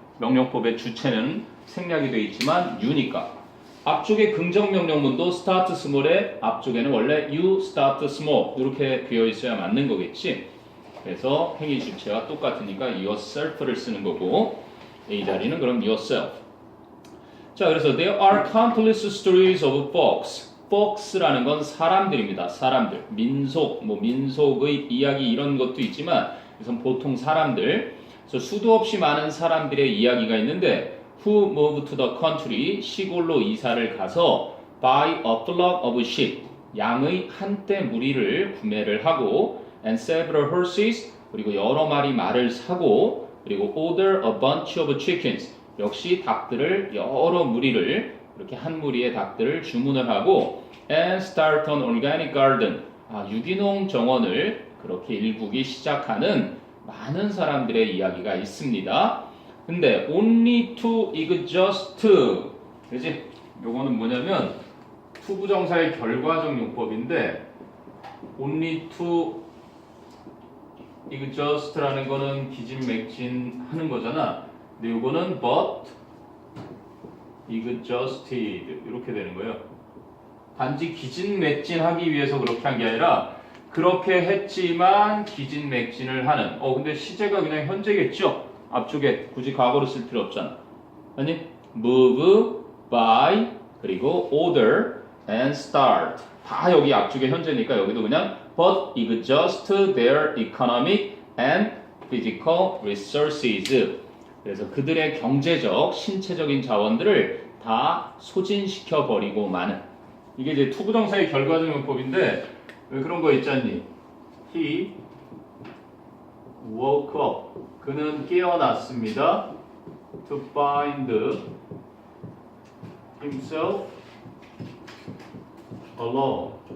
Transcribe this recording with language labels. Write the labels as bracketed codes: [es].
[ko] 명령법의 주체는 생략이 되어 있지만 you니까. 앞쪽에 긍정 명령문도 [en] start small [ko] 의 앞쪽에는 원래 [en] you start small [ko] 이렇게 되어 있어야 맞는 거겠지. 그래서 행위 주체와 똑같으니까 yourself를 쓰는 거고 A 자리는 그럼 yourself. 자, 그래서 [en] there are countless stories of folks. [ko] folks라는 건 사람들입니다. 사람들, 민속, 민속의 이야기 이런 것도 있지만 그래서 보통 사람들. 그래서 수도 없이 많은 사람들의 이야기가 있는데 [en] who moved to the country [ko] 시골로 이사를 가서 [en] buy a flock of sheep [ko] 양의 한떼 무리를 구매를 하고 [en] and several horses [ko] 그리고 여러 마리 말을 사고 그리고 [en] order a bunch of chickens [ko] 역시 닭들을 여러 무리를 이렇게 한 무리의 닭들을 주문을 하고 [en] and start an organic garden [ko] 유기농 정원을 그렇게 일구기 시작하는 많은 사람들의 이야기가 있습니다. 근데 [en] only to exhaust [ko] 그렇지? 요거는 뭐냐면 투부정사의 결과적 용법인데 [en] only to exhaust [ko] 라는 거는 기진맥진 하는 거잖아. 근데 요거는 [en] but exhausted [ko] 이렇게 되는 거예요. 단지 기진맥진하기 위해서 그렇게 한 게 아니라 그렇게 했지만 기진맥진을 하는. 근데 시제가 그냥 현재겠죠? 앞쪽에 굳이 과거로 쓸 필요 없잖아. 아니? [en] move, buy, [ko] 그리고 [en] order, and start. [ko] 다 여기 앞쪽에 현재니까 여기도 그냥 but exhaust their economic and physical resources. 그래서 그들의 경제적, 신체적인 자원들을 다 소진시켜 버리고 마는. 이게 이제 투부정사의 결과적 용법인데 왜 그런 거 있잖니? [en] He woke up. [ko] 그는 깨어났습니다. [en] To find himself alone.